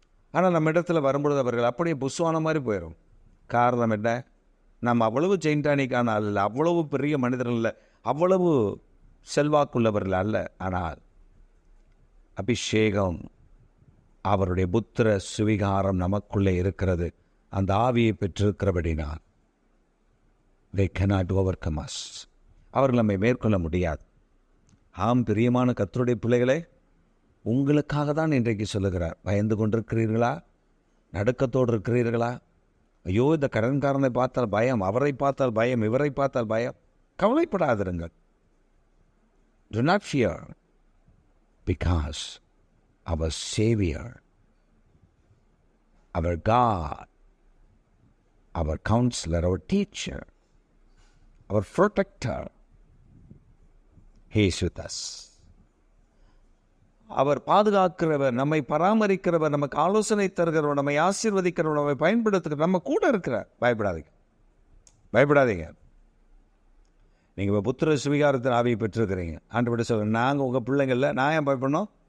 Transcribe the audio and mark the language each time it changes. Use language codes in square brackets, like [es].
[ta] ஆனால் நம்ம இடத்துல வரும்பொழுது அவர்கள் அப்படியே புஸ்வான மாதிரி போயிடும். காரணம் என்ன? நம்ம அவ்வளவு ஜெயின்டானிக்கான அல்ல, அவ்வளவு பெரிய மனிதர்கள் அல்ல, அவ்வளவு செல்வாக்குள்ளவர்கள் அல்ல. ஆனால் அபிஷேகம், அவருடைய புத்திர சுவிகாரம் நமக்குள்ளே இருக்கிறது. அந்த ஆவியை பெற்றிருக்கிறபடினால் [en] they cannot overcome us. [ta] அவர்கள் நம்மை மேற்கொள்ள முடியாது. ஆம், பிரியமான கர்த்தருடைய பிள்ளைகளே, உங்களுக்காக தான் இன்றைக்கு சொல்லுகிறார். பயந்து கொண்டிருக்கிறீர்களா? நடுக்கத்தோடு இருக்கிறீர்களா? ஐயோ, இந்த கடன்காரனை பார்த்தால் பயம், அவரை பார்த்தால் பயம், இவரை பார்த்தால் பயம். கவலைப்படாதிருங்கள். [en] Do not fear, because our Savior, our God, our counselor, our teacher, our protector, He is with us. [ta] அவர் பாதுகாக்கிறவர், நம்மை பராமரிக்கிறவர், நமக்கு ஆலோசனை தருகிறவர், நம்மை ஆசீர்வதிக்கிறவர், நம்மை பயன்படுத்துகிறவர், நம்ம கூட இருக்கிறார். பயப்படாதீங்க. நீங்கள் இப்போ புத்திர சுவிகாரத்தின் ஆவியை பெற்றிருக்கிறீங்க. ஆண்டவர்கிட்ட சொல்லுங்கள், நாங்கள் உங்கள் பிள்ளைங்களில் நான் ஏன் பயப்படணும்?